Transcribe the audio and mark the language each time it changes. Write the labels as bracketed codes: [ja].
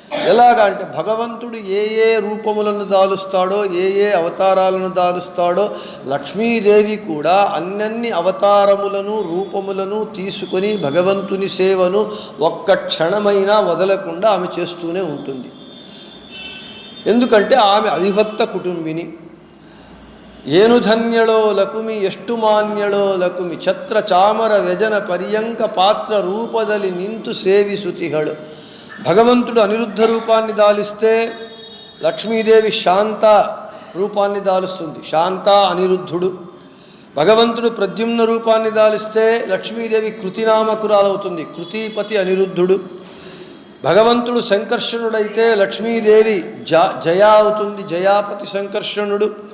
[te] ఎలాగా అంటే భగవంతుడు ఏ ఏ రూపములను దాలుస్తాడో, ఏ ఏ అవతారాలను దాలుస్తాడో, లక్ష్మీదేవి కూడా అన్నన్ని అవతారములను రూపములను తీసుకొని భగవంతుని సేవను ఒక్క క్షణమైనా వదలకుండా ఆమె చేస్తూనే ఉంటుంది. ఎందుకంటే ఆమె అవిభక్త కుటుంబిని. [kn] ఏనుధన్యళో లకుమి ಎಷ್ಟು ಮಾನ್ಯಳೋ ಲಕುಮಿ ಛತ್ರ ಚಾಮರ ವ್ಯಜನ ಪರ್ಯಂಕ ಪಾತ್ರ ರೂಪದಲ್ಲಿ ನಿಂತು ಸೇವಿಸುತಿಗಳು. [te] భగవంతుడు అనిరుద్ధ రూపాన్ని దాలిస్తే లక్ష్మీదేవి శాంత రూపాన్ని దాలుస్తుంది, శాంత అనిరుద్ధుడు. భగవంతుడు ప్రద్యుమ్న రూపాన్ని దాలిస్తే లక్ష్మీదేవి కృతినామకురాలవుతుంది, కృతిపతి అనిరుద్ధుడు. భగవంతుడు సంకర్షణుడైతే లక్ష్మీదేవి జయా అవుతుంది, జయాపతి సంకర్షణుడు.